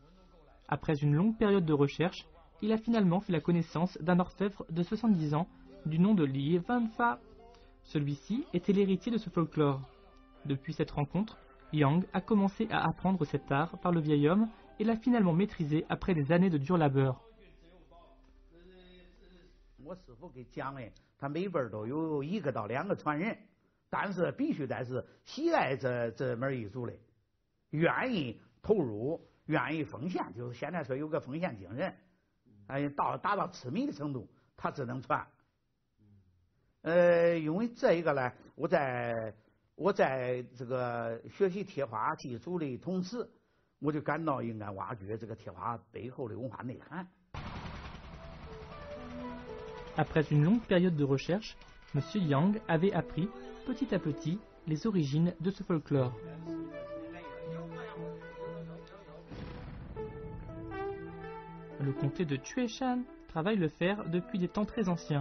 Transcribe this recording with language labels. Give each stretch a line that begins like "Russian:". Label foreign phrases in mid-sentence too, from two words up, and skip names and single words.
French: Après une longue période de recherche, il a finalement fait la connaissance d'un orfèvre de 70 ans du nom de Li Wenfa. Celui-ci était l'héritier de ce folklore. Depuis cette rencontre, Yang a commencé à apprendre cet art par le vieil homme et l'a finalement maîtrisé après des années de dur labeur.
Chinese: 我师傅给讲的，他每本都有1个到2个传人，但是必须得是喜爱这门艺术的，愿意投入，愿意奉献，就是现在说有个奉献精神，达到痴迷的程度，他只能传。因为这一个呢，我在这个学习贴花技术的同时，我就感到应该挖掘这个贴花背后的文化内涵。
French: Après une longue période de recherche, M. Yang avait appris, petit à petit, les origines de ce folklore. Le comté de Chueshan travaille le fer depuis des temps très anciens.